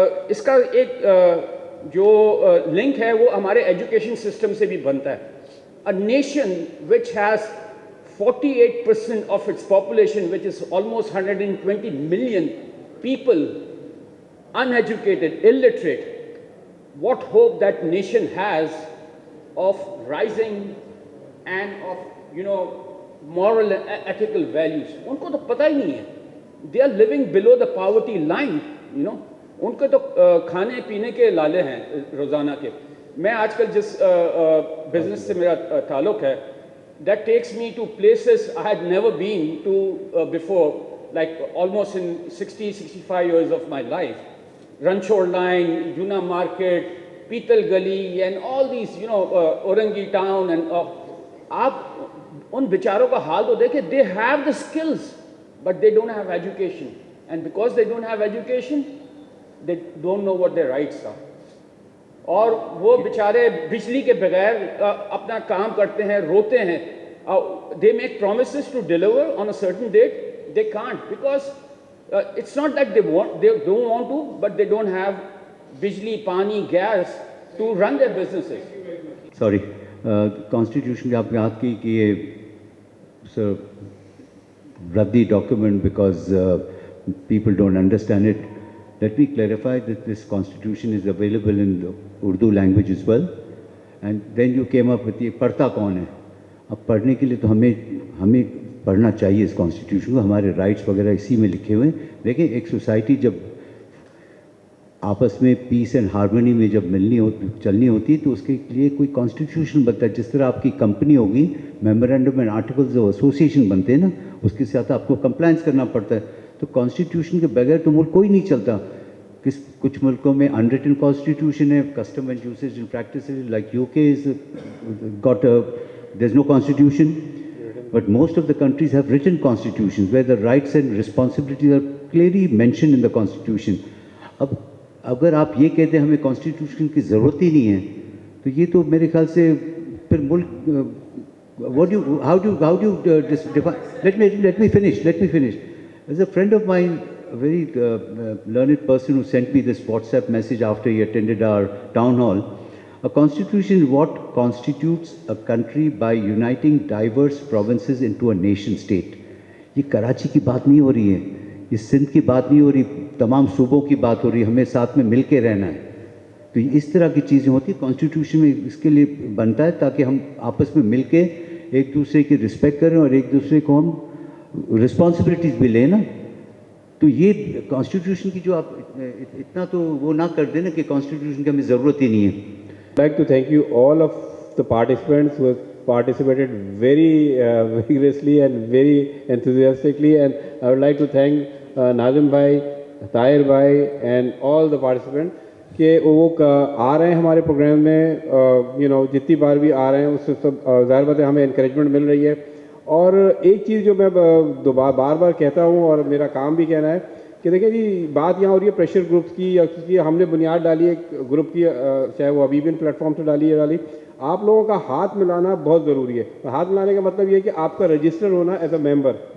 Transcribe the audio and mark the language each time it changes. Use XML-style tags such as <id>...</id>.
<ur>اس کا ایک جو لنک ہے وہ ہمارے ایجوکیشن سسٹم سے بھی بنتا ہے.</ur> <en>A nation which has 48% of its population, which is almost 120 million people, uneducated, illiterate, what hope that nation has of rising and of moral and ethical values.</en> <ur>ان کو تو پتہ ہی نہیں ہے.</ur> <en>They are living below the poverty line.</en> <ur>ان کے تو کھانے پینے کے لالے ہیں روزانہ کے. میں آج کل جس بزنس سے میرا تعلق ہے,</ur> <en>that takes me to places I had never been to before, like almost in 65 years of my life. Ranchor Line, Yuna Market, Pital Gali, and all these, Orangi Town, and</en> <ur>آپ ان بیچاروں کا حال تو دیکھیں.</ur> <en>They have the skills, but they don't have education. And because they don't have education, they don't know what their rights are.</en> <ur>اور وہ بیچارے بجلی کے بغیر اپنا کام کرتے ہیں, روتے ہیں.</ur> <en>They make promises to deliver on a certain date. They can't because it's not that they don't want to, but they don't have bijli, pani, gas to run their businesses. Sorry, Constitution</en> <ur>آپ یاد کی کہ یہ</ur> <en>raddi document because people don't understand it. Let me clarify that this constitution is available in the Urdu language as well. And then you came up with the</en> <ur>parta kaun hai. اب پڑھنے کے لیے تو ہمیں پڑھنا چاہیے اس constitution کو, ہمارے رائٹس وغیرہ اسی میں لکھے ہوئے ہیں. دیکھیں ایک سوسائٹی جب آپس میں پیس اینڈ ہارمنی میں جب چلنی ہوتی ہے تو اس کے لیے کوئی کانسٹیٹیوشن بنتا ہے. جس طرح آپ کی کمپنی ہوگی, memorandum and articles of association بنتے ہیں نا, اس کے ساتھ آپ کو کمپلائنس کرنا پڑتا ہے. تو کانسٹیٹیوشن کے بغیر تو ملک کوئی نہیں چلتا. کچھ ملکوں میں انریٹن کانسٹیٹیوشن ہے, custom and usage and practices like</ur> <en>UK is got there's no constitution, but most of the countries have written constitutions where the rights and responsibilities are clearly mentioned in the constitution.</en> <ur>اب اگر آپ یہ کہتے ہیں ہمیں constitution کی ضرورت ہی نہیں ہے تو یہ تو میرے خیال سے پھر ملک</ur> <en>how do you define? Let me finish. As a friend of mine, a very learned person who sent me this WhatsApp message after he attended our town hall, a constitution is what constitutes a country by uniting diverse provinces into a nation state.</en> <ur>یہ کراچی کی بات نہیں ہو رہی ہے, یہ سندھ کی بات نہیں ہو رہی, تمام صوبوں کی بات ہو رہی ہے, ہمیں ساتھ میں مل کے رہنا ہے. تو اس طرح کی چیزیں ہوتی ہیں کانسٹیٹیوشن میں, اس کے لیے بنتا ہے تاکہ ہم آپس میں مل کے ایک دوسرے کی رسپیکٹ کریں اور ایک دوسرے کو ہم رسپانسبلٹیز بھی لیں نا. تو یہ کانسٹیٹیوشن کی جو آپ اتنا تو وہ نہ کر دیں نا کہ کانسٹیٹیوشن کی ہمیں ضرورت ہی نہیں ہے.</ur> <en>I'd like to thank you all of the participants who have participated very vigorously and very enthusiastically, and I would like to thank Nazim bhai, Tahir bhai and all the participants</en> <ur>کہ وہ آ رہے ہیں ہمارے programme میں, جتنی بار بھی آ رہے ہیں اس سے سب ظاہر بات ہے ہمیں انکریجمنٹ مل رہی ہے. اور ایک چیز جو میں بار بار کہتا ہوں اور میرا کام بھی کہنا ہے کہ دیکھیں جی بات یہاں ہو رہی ہے پریشر گروپس کی, یا کسی ہم نے بنیاد ڈالی ہے ایک گروپ کی, چاہے وہ حبیبین پلیٹ فارم سے ڈالی. آپ لوگوں کا ہاتھ ملانا بہت ضروری ہے. ہاتھ ملانے کا مطلب یہ ہے کہ آپ کا رجسٹر ہونا ایز اے ممبر.</ur>